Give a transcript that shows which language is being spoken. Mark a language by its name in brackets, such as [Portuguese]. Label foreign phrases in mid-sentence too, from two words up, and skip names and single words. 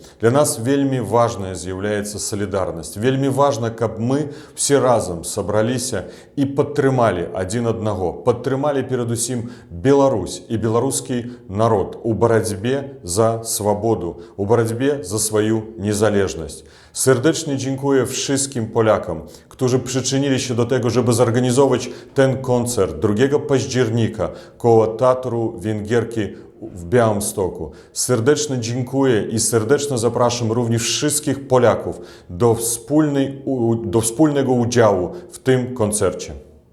[Belarusian] Для нас вельмі важная з'яўляецца салідарнасць. Вельмі важна, каб мы все разам сабраліся і падтрымалі адзін аднаго, падтрымалі перадусім Беларусь і беларускі народ у барацьбе за свабоду, у барацьбе за сваю незалежнасць. [Polish] Serdecznie dziękuję wszystkim Polakom, którzy przyczynili się do tego, żeby zorganizować ten koncert 2 października koło Teatru Węgierki w Białymstoku. Serdecznie dziękuję i serdecznie zapraszam również wszystkich Polaków do wspólnego udziału w tym koncercie.